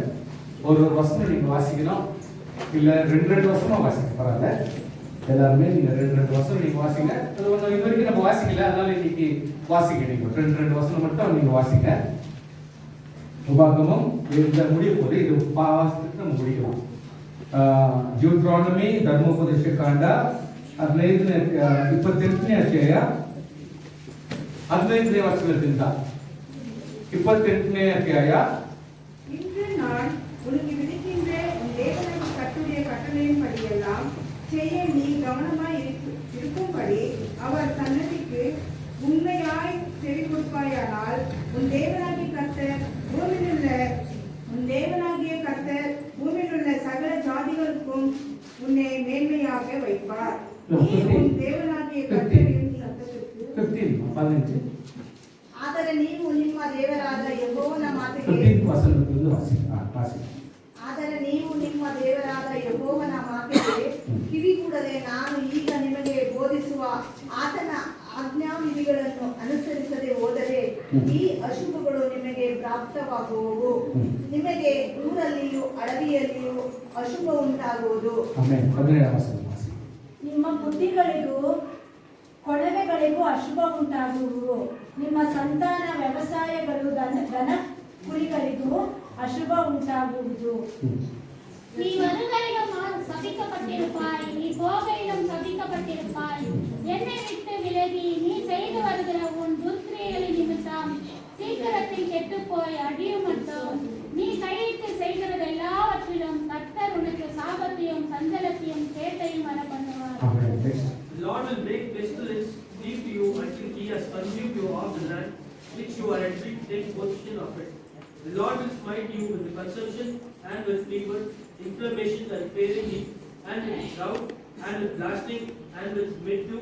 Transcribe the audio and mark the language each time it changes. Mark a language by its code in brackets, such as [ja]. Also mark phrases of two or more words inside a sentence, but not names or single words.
[ta] ஒரு வசனம் நீங்கள் வாசிக்கணும், இல்லை ரெண்டு வசனம் வாசிக்க பரவாயில்ல. எல்லாருமே நீங்கள் ரெண்டு வசனம் நீங்கள் வாசிங்க. அது ஒன்று இது வரைக்கும் நம்ம வாசிக்கல, அதனால இன்னைக்கு வாசிக்க. நீங்கள் ரெண்டு வசனம் மட்டும் நீங்கள் வாசிங்க. உபாகமம் இந்த முடிய போது இது வாசத்துக்கு நம்ம முடிக்கலாம். [kn] ಡ್ಯೂಟ್ರಾನಮಿ ಧರ್ಮೋಪದೇಶ ಕಾಂಡ 28ನೇ ಅಧ್ಯಾಯ 15ನೇ ವಚನದಿಂದ 28ನೇ ಅಧ್ಯಾಯ. [ta] இன்று நான் உனக்கு விதிக்கின்ற உன் தேவனுக்கு கட்டுடைய கட்டளையின்படியெல்லாம் செய்ய நீ கவனமாய் இருக்கும்படி அவர் சன்னதிக்கு உண்மையாய் செவி கொடுப்பாயானால் உன் தேவனாகிய கர்த்தர் பூமியிலுள்ள சகல ஜாதிகளுக்கும் உன்னை மேன்மையாக வைப்பார். நீ உன் தேவனாகிய கர்த்தரின் சத்தத்திற்கு [kn] ಆದರೆ ನೀವು ನಿಮ್ಮ ದೇವರಾದ ಯೆಹೋವನ ಮಾತಿಗೆ ಕಿವಿಗೊಡದೆ ನಾನು ಈಗ ನಿಮಗೆ ಬೋಧಿಸುವ ಆತನ ಆಜ್ಞಾವಿಧಿಗಳನ್ನು ಅನುಸರಿಸದೆ ಹೋದರೆ ಈ ಅಶುಭಗಳು ನಿಮಗೆ ಪ್ರಾಪ್ತವಾಗುವವು. ನಿಮಗೆ ಊರಲ್ಲಿಯೂ ಅಡವಿಯಲ್ಲಿಯೂ ಅಶುಭ ಉಂಟಾಗುವುದು. ನಿಮ್ಮ ಬುದ್ಧಿಗಳಿಗೂ ಕೊಳವೆಗಳಿಗೂ ಅಶುಭ ಉಂಟಾಗುವುದು. ನಿಮ್ಮ ಸಂತಾನ ವ್ಯವಸಾಯಗಳು ದನ ಕುರಿಗಳಿಗೂ ಅಶುಭ உண்டாகுವುದು. [ta] நீ வருகையிலும் சபிக்கப்பட்டிருப்பாய், நீ போகையிலும் சபிக்கப்பட்டிருப்பாய். என்னை விட்டு விலகி நீ செய்து வருகிற உன் துர்க்கிரியைகளின் நிமித்தம் சீக்கிரத்தில் கெட்டுப்போய் அடியும் மட்டும் நீ கையிட்டு செய்கிறது எல்லாவற்றிலும் கர்த்தர் உனக்கு சாபத்தையும் சஞ்சலத்தையும் கேட்டையும் வர பண்ணுவார். [en] The Lord will make pestilence leave you until he has consumed you off the land which you are entering to take possession of it. The Lord will smite you with the consumption and with fever, inflammation and failing heat, and with drought, and with blasting, and with mildew.